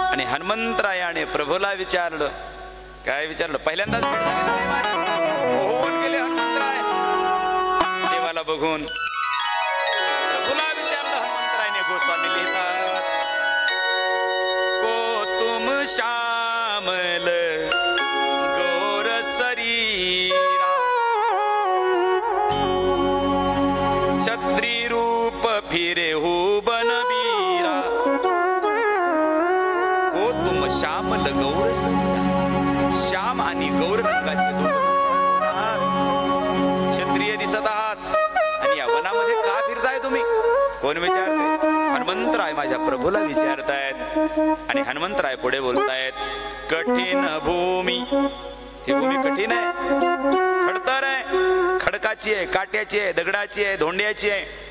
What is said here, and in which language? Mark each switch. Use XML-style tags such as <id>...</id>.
<mr>हनुमंतरायाने प्रभूला विचारलं. काय विचारलं? पहिल्यांदाच भेट झाली ना देवाची. होऊन गेले हनुमंतराय देवाला बघून. प्रभूला विचारलं हनुमंतरायने. गोस्वामी लिहितात,</mr> <awa>को तुम श्यामल गौर शरीरा क्षत्रि रूप फिरे हो बनबीरा श्यामल गौर सरीरा,</awa> <mr>श्याम आणि गौर रंगाचे दोन क्षत्रिय दिसत आहात आणि या वनामध्ये का फिरताय तुम्ही? कोण विचारते? हनुमंतराय माझ्या प्रभूला विचारतायत. आणि हनुमंतराय पुढे बोलतायत, कठीण भूमी, ही भूमी कठीण आहे, खडतर आहे, खडकाची आहे, काट्याची आहे, दगडाची आहे, धोंड्याची आहे.</mr>